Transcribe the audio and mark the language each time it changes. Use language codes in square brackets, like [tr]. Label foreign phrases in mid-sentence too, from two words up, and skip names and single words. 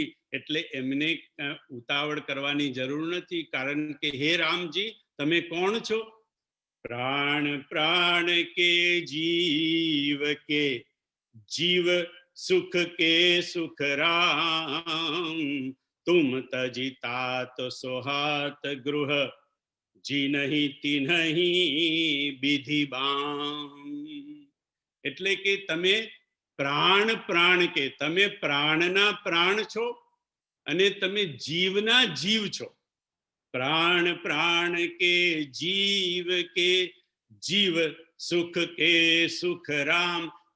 [gu] એટલે એમને ઉતાવળ કરવાની જરૂર નથી, કારણ કે હે રામજી, તમે કોણ છો? [awa] प्राण प्राण के जीव सुख के सुख राम, तुम तजी तात सोहात गृह जिनहि तिनहि विधि बाम. [gu] એટલે કે તમે પ્રાણ પ્રાણ કે તમે પ્રાણના પ્રાણ છો અને તમે જીવના જીવ છો. [awa] प्राण प्राण के जीव सुख के सुख राम.